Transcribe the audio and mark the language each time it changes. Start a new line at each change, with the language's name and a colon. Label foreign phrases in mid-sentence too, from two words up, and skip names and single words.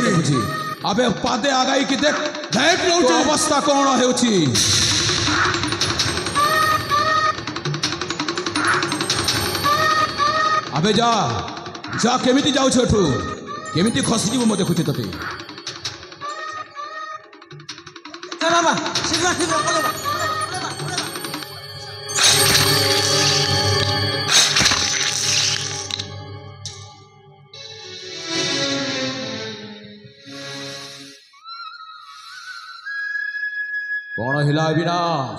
Odia: ମୁଁ ଦେଖୁଛି। ଆବେ ପାଦେ ଆଗାଇକି ଦେଖ ଦେଖ ତୋ ନଉଛୁ। ଅବସ୍ଥା କଣ ହେଉଛି। ଆବେ ଯା ଯା, କେମିତି ଯାଉଛୁ ଏଠୁ, କେମିତି ଖସିଯିବୁ ମୁଁ ଦେଖୁଛି ତତେ। ବାବା ଶୀଘ୍ର ଶୀଘ୍ର କରେ ବା କଣ ହେଲା ଅବିନାଶ?